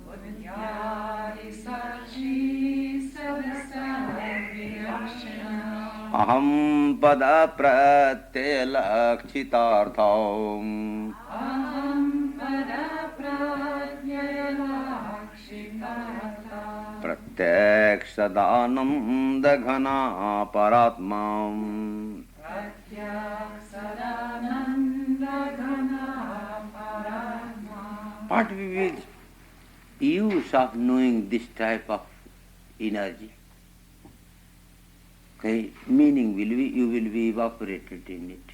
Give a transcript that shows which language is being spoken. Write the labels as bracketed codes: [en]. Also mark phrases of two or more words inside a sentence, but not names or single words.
[sa] aham pada pratyaya lakshitartham pratyak sadananda ghana paratmam. [en] What we will use of knowing this type of energy? Okay, meaning you will be evaporated in it.